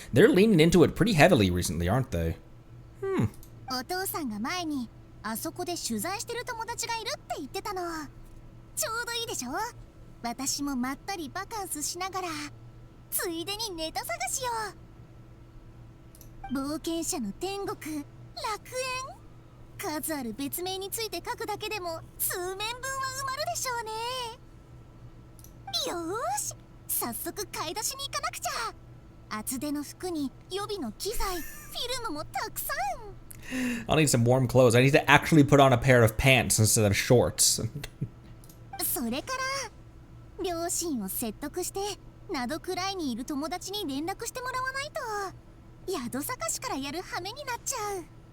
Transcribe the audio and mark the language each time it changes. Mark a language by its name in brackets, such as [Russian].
[English] They're leaning into it pretty heavily recently, aren't they? [Japanese] お父さんが前にあそこで取材してる友達がいるって言ってたの。ちょうどいいでしょ。私もまったりバカンスしながらついでにネタ探しよ。冒険者の天国、楽園。数ある別名について書くだけでも数面分は埋まるでしょうね。よーし、早速買い出しに行かなくちゃ。厚手の服に予備の機材、フィルムもたくさん。 [English] I'll need some warm clothes. I need to actually put on a pair of pants instead of shorts. [Japanese] それから両親を説得して灘くらいにいる友達に連絡してもらわないと宿探しからやる羽目になっちゃう。